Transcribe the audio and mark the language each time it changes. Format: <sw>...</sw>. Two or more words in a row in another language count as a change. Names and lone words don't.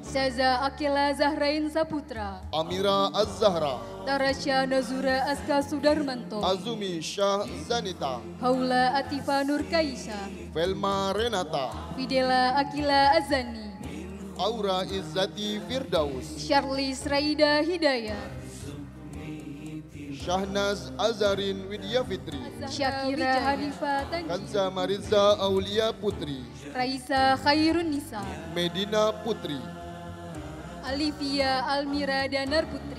<id>Saza Akila Zahrain Saputra, Amira Az-Zahra, Tarasya Nazura Aska Sudarmanto, Azumi Syah Zanita, Haula Atifa Nur Kaisa, Velma Renata, Fidela Akila Azani, Aura Izzati Firdaus, Charles Raida Hidayat, Shahnaz Azarin Widya Fitri, Syakira Hanifah Tanji, Kanza Mariza Aulia Putri, Raisa Khairun Nisa, Medina Putri, Alifia Almira Danar Putri,</id>